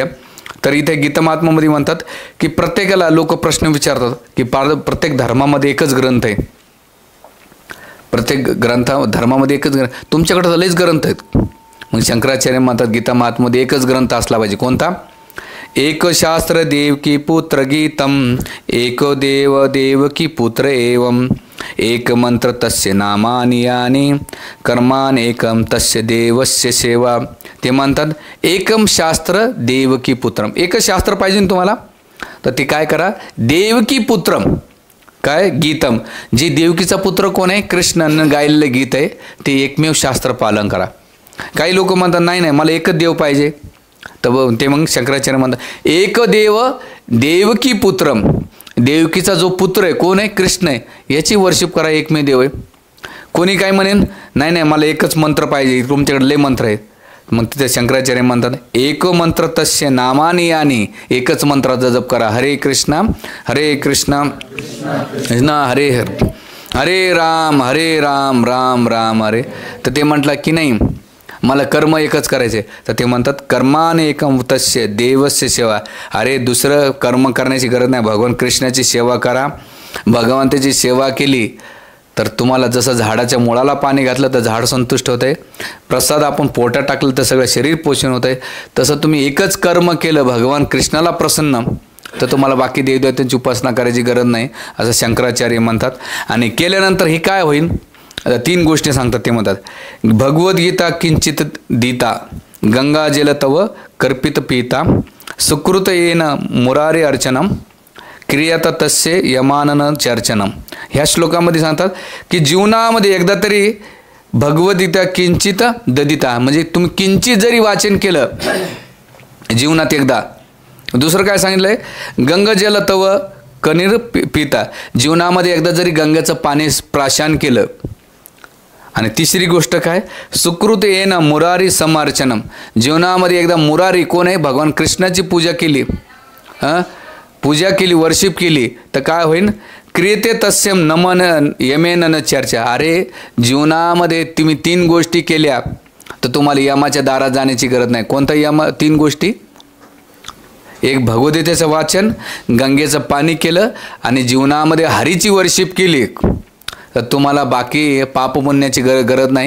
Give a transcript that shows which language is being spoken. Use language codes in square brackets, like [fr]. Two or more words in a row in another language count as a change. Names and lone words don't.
[mr] तर इथे गीता महात्म्यामध्ये म्हणतात की प्रत्येकाला लोक प्रश्न विचारतात की प्रत्येक धर्मामध्ये एकच ग्रंथ आहे, प्रत्येक धर्मामध्ये एकच ग्रंथ, तुमच्याकडे लयच ग्रंथ आहेत. मग शंकराचार्य म्हणतात गीता महात्म्यामध्ये एकच ग्रंथ असला पाहिजे. कोणता? [sa] एक शास्त्र देवकी पुत्र गीतम, एक देव देवकी पुत्र एवं, एक मंत्र तस्य नामानि यानि, कर्मानेकम तस्य देवस्य सेवा. [mr] ते म्हणतात [sa] एकम शास्त्र देवकी पुत्रम, [mr] एकच शास्त्र पाहिजे तुम्हाला, तर ते काय करा, [sa] देवकी पुत्रम, [mr] काय गीतम, जे देवकीचा पुत्र कोण आहे, कृष्णानं गायलेलं गीत आहे, ते एकमेव शास्त्र पालन करा. काही लोक म्हणतात नाही मला एकच देव पाहिजे, तर ते मग शंकराचार्य म्हणतात [sa] एक देव देवकी पुत्रम, [mr] देवकीचा जो पुत्र आहे कोण आहे? कृष्ण आहे. याची वर्शिप करा, एकमेव देव आहे. कोणी काय म्हणेन, नाही नाही मला एकच मंत्र पाहिजे, तुमच्याकडे लय मंत्र आहेत. मग तिथे शंकराचार्य म्हणतात [sa] एक मंत्र तस्य नामानी यानी, [mr] एकच मंत्राचा जप करा. [sa] हरे कृष्ण कृष्ण हरे हरे, हरे राम राम राम हरे. [mr] तर ते म्हटलं की नाही मला कर्म एकच करायचे. तर ते म्हणतात [sa] कर्माने एकम तस्य देवस्य सेवा. [mr] अरे दुसरं कर्म करण्याची गरज नाही, भगवान कृष्णाची सेवा करा. भगवंताची सेवा केली तर तुम्हाला जसं झाडाच्या मुळाला पाणी घातलं तर झाड संतुष्ट होतं आहे, प्रसाद आपण पोटात टाकलं तर सगळं शरीर पोषण होतं आहे. तसं तुम्ही एकच कर्म केलं भगवान कृष्णाला प्रसन्न, तर तुम्हाला बाकी देवदेवतांची उपासना करायची गरज नाही, असं शंकराचार्य म्हणतात. आणि केल्यानंतर हे काय होईल? 3 गोष्टी सांगतात. ते म्हणतात [sa] भगवद्गीता किंचित दीता, गंगा जल तव कर्पित पीता, सुकृत येन मुरारी अर्चनम, क्रियात तस्य यमानन चर्चनम. [mr] ह्या श्लोकामध्ये सांगतात की जीवनामध्ये एकदा तरी [sa] भगवद्गीता किंचित ददिता, [mr] म्हणजे तुम्ही किंचित जरी वाचन केलं जीवनात एकदा. दुसरं काय सांगितलंय? [sa] गंगाजल तव कनीर पिता, [mr] जीवनामध्ये एकदा जरी गंगेचं पाणी प्राशन केलं. आणि तिसरी गोष्ट काय? [sa] सुकृत येन मुरारी समार्चनम, [mr] जीवनामध्ये एकदा मुरारी कोण आहे? भगवान कृष्णाची पूजा केली, पूजा केली, वर्शिप केली, तर काय होईल? [sa] क्रियते तस्यम नमन यमेन न चर्चा. [mr] अरे जीवनामध्ये तुम्ही 3 गोष्टी केल्या तर तुम्हाला यमाच्या दारात जाण्याची गरज नाही. कोणता यम? 3 गोष्टी. एक भगवद्गीतेचं वाचन, गंगेचं पाणी केलं आणि जीवनामध्ये हरीची वर्शिप केली तर तुम्हाला बाकी पाप पुण्याची गरज नाही.